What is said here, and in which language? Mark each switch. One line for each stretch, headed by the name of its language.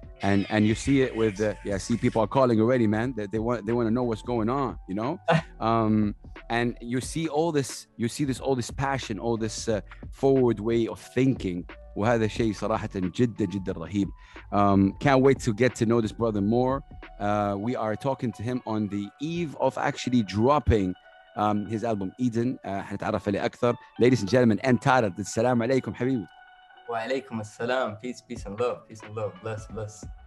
English: And you see it with I see people are calling already, man, that they want to know what's going on, you know. And you see all this, all this passion, all this forward way of thinking.
Arabic: وهذا شيء صراحة جدا جدا رهيب.
English: Can't wait to get to know this brother more. We are talking to him on the eve of actually dropping his album Eden.
Arabic: حنتعرف عليه أكثر.
English: Ladies and gentlemen, Ntitled.
Arabic: السلام عليكم حبيبي.
English: وعليكم السلام. Peace and love. Bless.